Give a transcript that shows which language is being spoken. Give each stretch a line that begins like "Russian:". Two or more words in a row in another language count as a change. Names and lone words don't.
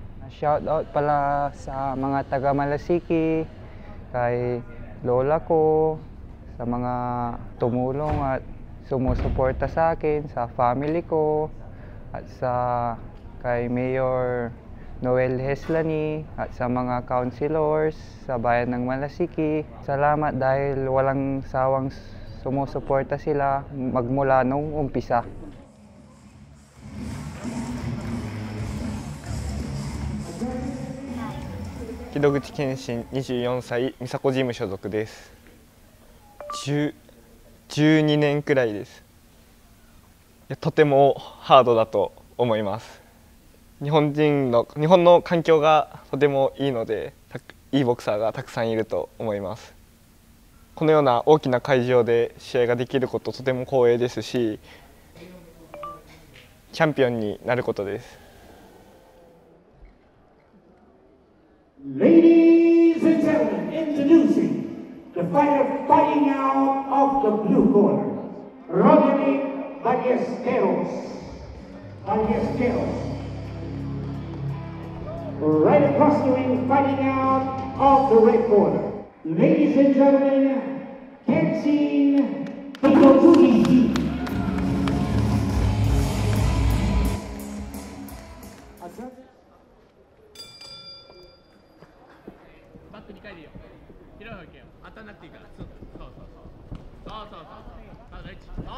Filipino: Shoutout pala sa mga taga Malasiki, kay lola ko, sa mga tumulong at sumusuporta sa akin, sa family ko, at kay Mayor Noel Heslani at sa mga councilors sa bayan ng Malasiki. Salamat dahil walang sawang sumusuporta sila magmula nung umpisa.
Japanese: 木戸口健信24歳、美佐子ジム所属です。12年くらいです。とてもハードだと思います。日本の環境がとてもいいので、いいボクサーがたくさんいると思います。このような大きな会場で試合ができること、とても光栄ですし、チャンピオンになることです。
English: Ladies and gentlemen, introducing the fighter fighting out of the blue corner, Roderick Ballesteros. Right across the ring, fighting out of the red corner. Ladies and gentlemen, Kenshin Hitozuki.
Japanese: バック2回でいいよ。広い方行けよ。当たんなくていいから。そう。ナイス。